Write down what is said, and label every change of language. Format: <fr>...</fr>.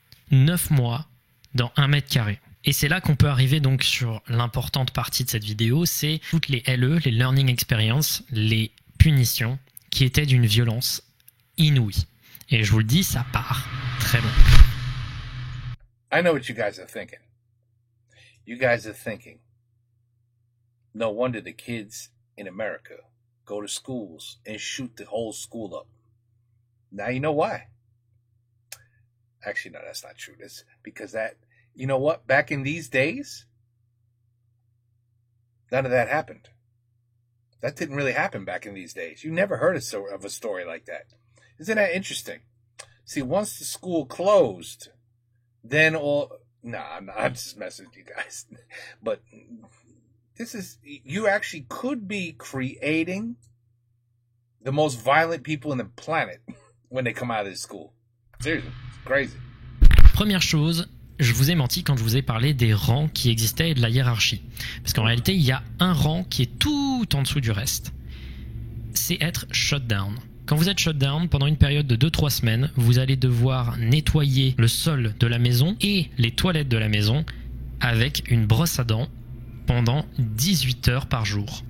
<fr>9 mois dans 1 mètre carré. Et c'est là qu'on peut arriver donc sur l'importante partie de cette vidéo, c'est toutes les LE, les Learning Experience, les punitions qui étaient d'une violence inouïe. Et je vous le dis, ça part très loin.</fr> <en>I know what you guys are thinking. You guys are thinking, no wonder the kids in America go to schools and shoot the whole school up. Now you know why. Actually, no, that's not true. That's because you know what? Back in these days, none of that happened. That didn't really happen back in these days. You never heard of a story like that. Isn't that interesting? See, once the school closed, then I'm just messing with you guys. But you actually could be creating the most violent people in the planet when they come out of this school. Seriously, it's crazy.</en> <fr>Première chose, je vous ai menti quand je vous ai parlé des rangs qui existaient et de la hiérarchie. Parce qu'en réalité, il y a un rang qui est tout en dessous du reste. C'est être shutdown. Quand vous êtes shutdown, pendant une période de 2-3 semaines, vous allez devoir nettoyer le sol de la maison et les toilettes de la maison avec une brosse à dents pendant 18 heures par jour.</fr>